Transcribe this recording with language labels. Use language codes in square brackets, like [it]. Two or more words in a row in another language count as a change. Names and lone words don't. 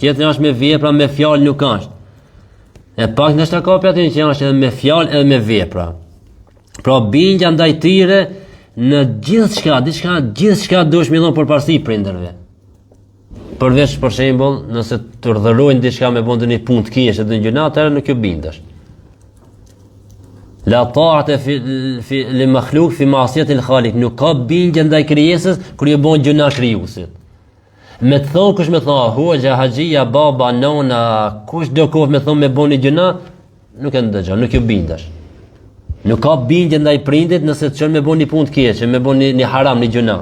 [sq] Tjetri është me vepra, me fjalë nuk është. E pak nështë ka për aty që është edhe me fjalë edhe me vepra. Pra bindja ndaj tyre në gjithçka duhesh me dhënë përparësi prindërve. Përveç për shembull, nëse të urdhërojnë diçka me bën një punë të keqe dhe gjëna, atëherë nuk ju bindesh. [ar] لا طاعة لمخلوق في معصية الخالق, [sq] nuk ka bindje ndaj krijesës kur ju bën gjëna krijuesit. Me të thonë kush me thonë hoxha, haxhia, baba, nona, kush do kohë me thonë me bëni gjëna, nuk e ndëgjon, nuk ju bindesh. Nuk ka bindje ndaj prindit nëse të çon me bëni punë të keqe, me bëni një haram, një gjëna.